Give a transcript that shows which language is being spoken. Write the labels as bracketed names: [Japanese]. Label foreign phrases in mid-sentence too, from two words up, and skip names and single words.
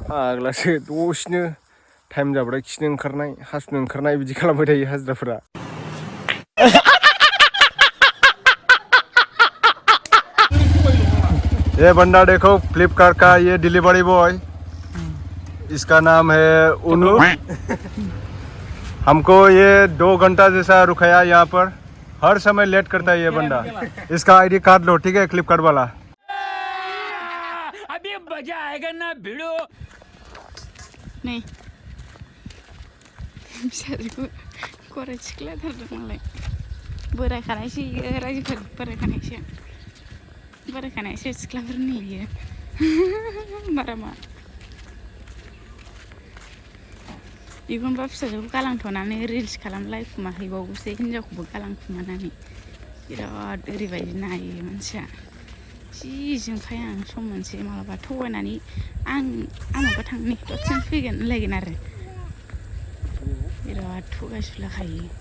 [Bodo] फाग्लासो दसेनो टाइम जाबाथाय खिनो ओंखारनाय हासुनो ओंखारनाय बिदि खालामबाय थायो हाजिराफोरा। [Hindi] ये बंदा देखो फ्लिपकार्ट का ये डिलीवरी बॉय, इसका नाम है उनु। हमको ये 2 घंटा जैसा रुकाया यहाँ पर, हर समय लेट करता है ये बंदा। इसका आईडी कार्ड लो, ठीक है, फ्लिपकार्ट वाला। अभी मजा आएगा ना भिड़ो। [Bodo] नहीं फिसाजोखौ गराय सिख्ला थारदों मालाय बोरायखानायसो इयो रायजोफोर बोरायखानायसो सिख्लाफोरनि इयो बारामा एखनबा फिसाजोखौ गालांथ'नानै रिल्स खालामलायखुमाहैबावोसो हिनजावखौबो गालांखुमानानै बिराद ओरैबायदि नायो मानसिया जि जोंखाय आं सम मोनसे मालाबा थगायनानै आंनावबा थांनि दसेनो फैगोन होनलायगोन आरो बिराद थगायसुलाखायो।